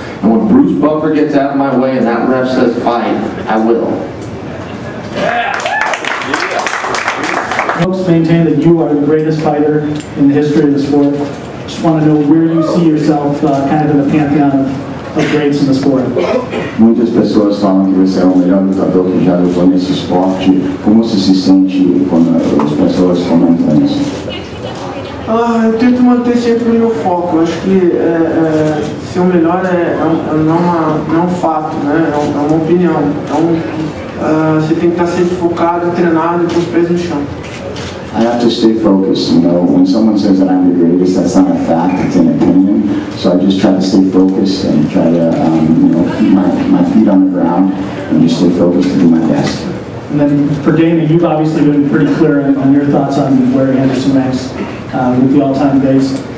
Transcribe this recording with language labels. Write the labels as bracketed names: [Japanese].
[English] And when Bruce Buffer gets out of my way and that ref says fight, I will. Folks maintain that you are the greatest fighter in the history of the sport. Just want to know where you see yourself kind of in the pantheon of greats in the sport. [Portuguese] Muitas pessoas falam que você é o melhor lutador que já lutou nesse esporte. Como você se sente quando as pessoas comentam isso? Eu tento manter sempre o meu foco. Eu acho que ser o melhor não é um fato, né? É uma opinião. Então você tem que estar sempre focado, treinado e com os pés no chão. [English] I have to stay focused, when someone says that I'm the greatest, that's not a fact, it's an opinion. So I just try to stay focused and try to, keep my feet on the ground and just stay focused to do my best. And then for Dana, you've obviously been pretty clear on your thoughts on where Anderson ranks with the all-time greats.